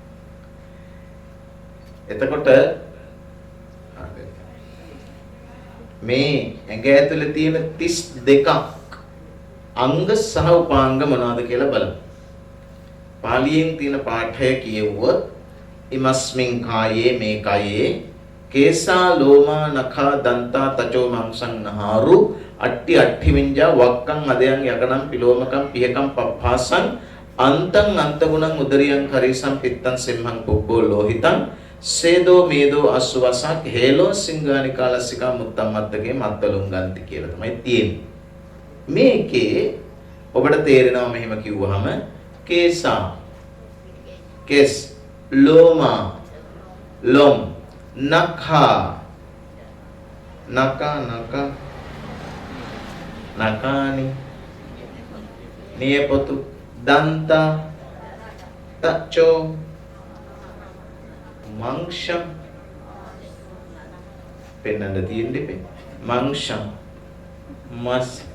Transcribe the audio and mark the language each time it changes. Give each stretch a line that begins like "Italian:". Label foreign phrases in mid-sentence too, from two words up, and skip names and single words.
Sinhala: එතකොට මේ ඇඟ ඇතුලේ තියෙන 32ක් අංග සහ උපාංග මොනවද කියලා බලමු. පාලියෙන් තියෙන පාඨය කියෙව්වොත්
Pali: ඉමස්මින් කායේ
Sinhala: මේ කයේ
Pali: කේසා ලෝමා නඛා දන්තා තචෝ මංසං නහාරු අට්ටි අට්ටි විඤ්ඤා වක්කං අදයන් යකනම් පිලෝමකම් පියකම් පප්පාසං අන්තං අන්තගුණං උදරියං කරීසං පිත්තං සිම්හං පුබ්බෝ ලෝහිතං සේදෝ මේදෝ අසුවසක් හේලෝ සිංගානිකාලස්සිකා මුත්තම් මත්තගේ මත්තලුම් ගන්ති
Sinhala: කියලා තමයි තියෙන්නේ. මේකේ ඔබට තේරෙනවා මෙහෙම කිව්වහම කේසා කෙස් ලෝමා ලොම් නඛා නකානි නියපොතු දන්තා තච්චෝ මංශම් පෙන්නන්න තියෙන්නේ පෙන්න මංශම් මස්